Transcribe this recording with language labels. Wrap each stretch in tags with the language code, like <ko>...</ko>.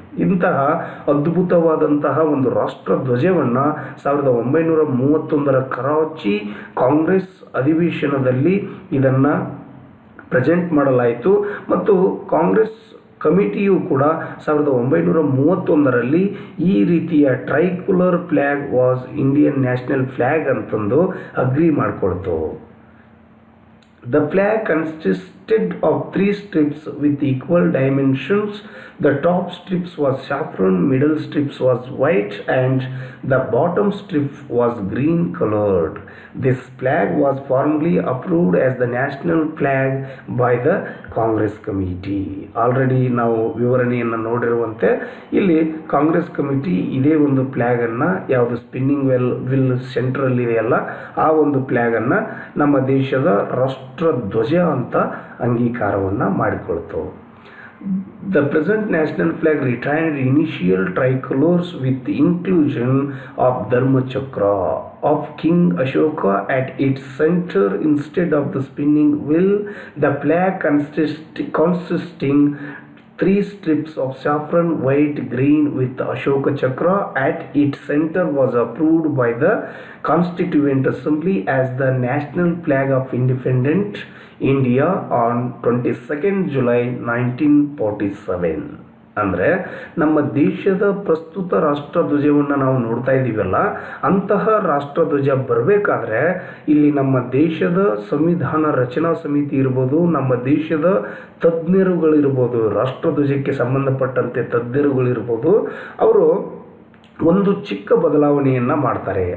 <kn>ಇಂತಹ ಅದ್ಭುತವಾದಂತಹ ಒಂದು ರಾಷ್ಟ್ರ ಧ್ವಜವನ್ನು 1931ರ ಕರಾಚಿ ಕಾಂಗ್ರೆಸ್ ಅಧಿವೇಶನದಲ್ಲಿ ಇದನ್ನು ಪ್ರೆಸೆಂಟ್ ಮಾಡಲಾಯಿತು. ಮತ್ತು ಕಾಂಗ್ರೆಸ್ ಕಮಿಟಿಯು ಕೂಡ 1931ರಲ್ಲಿ ಈ ರೀತಿಯ</kn> <en>tricolour flag was Indian national flag</en> <kn>ಅಂತಂದು agri ಮಾಡಿಕೊಳ್ತು.</kn> <en>The flag consisted of 3 strips with equal dimensions. The top strips was saffron, middle strips was white, and the bottom strip was green colored. This flag was formally approved as the national flag by the Congress committee.</en> <kn>Already ನಾವು ವಿವರಣೆಯನ್ನು ನೋಡಿರುವಂತೆ ಇಲ್ಲಿ Congress committee ಇದೇ ಒಂದು ಫ್ಲ್ಯಾಗನ್ನು, ಯಾವುದು spinning will ಸೆಂಟ್ರಲ್ಲಿ ಇದೆಯಲ್ಲ ಆ ಒಂದು ಫ್ಲ್ಯಾಗನ್ನು ನಮ್ಮ ದೇಶದ ರಾಷ್ಟ್ರ ಧ್ವಜ ಅಂತ ಅಂಗೀಕಾರವನ್ನು ಮಾಡಿಕೊಳ್ತು.</kn> <en>The present national flag retained initial tricolors with the inclusion of Dharmachakra of King Ashoka at its center instead of the spinning wheel. The flag consisting three strips of saffron white green with Ashoka Chakra at its center was approved by the Constituent Assembly as the national flag of independent India on 22nd July 1947.</en> <kn>ಅಂದರೆ ನಮ್ಮ ದೇಶದ ಪ್ರಸ್ತುತ ರಾಷ್ಟ್ರಧ್ವಜವನ್ನು ನಾವು ನೋಡ್ತಾ ಇದ್ದೀವಲ್ಲ, ಅಂತಹ ರಾಷ್ಟ್ರಧ್ವಜ ಬರಬೇಕಾದ್ರೆ ಇಲ್ಲಿ ನಮ್ಮ ದೇಶದ ಸಂವಿಧಾನ ರಚನಾ ಸಮಿತಿ ಇರ್ಬೋದು, ನಮ್ಮ ದೇಶದ ತಜ್ಞರುಗಳಿರ್ಬೋದು, ರಾಷ್ಟ್ರಧ್ವಜಕ್ಕೆ ಸಂಬಂಧಪಟ್ಟಂತೆ ತಜ್ಞರುಗಳಿರ್ಬೋದು, ಅವರು ಒಂದು ಚಿಕ್ಕ ಬದಲಾವಣೆಯನ್ನು ಮಾಡ್ತಾರೆ.</kn>